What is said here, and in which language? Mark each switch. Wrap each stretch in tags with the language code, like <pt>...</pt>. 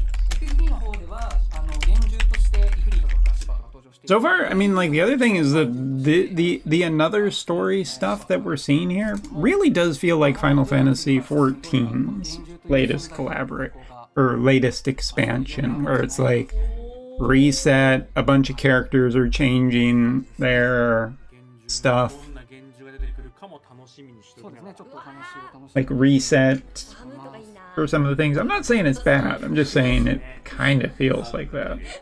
<ja>FFB の方では幻獣としてイフリートとかシバとか登場している。</ja> <en>So far, I mean, like, the other thing is that the another story stuff that we're seeing here really does feel like Final Fantasy XIV's latest collaborate or latest expansion, where it's like reset, a bunch of characters are changing their stuff,</en> <ja>どんな幻獣が出てくるかも楽しみにしておきながら。ちょっとお話を楽しみ</ja> <en>like reset</en> <ja>ハムとかいいな。</ja> <en>for some of the things. I'm not saying it's bad. I'm just saying it kind of feels like that.</en>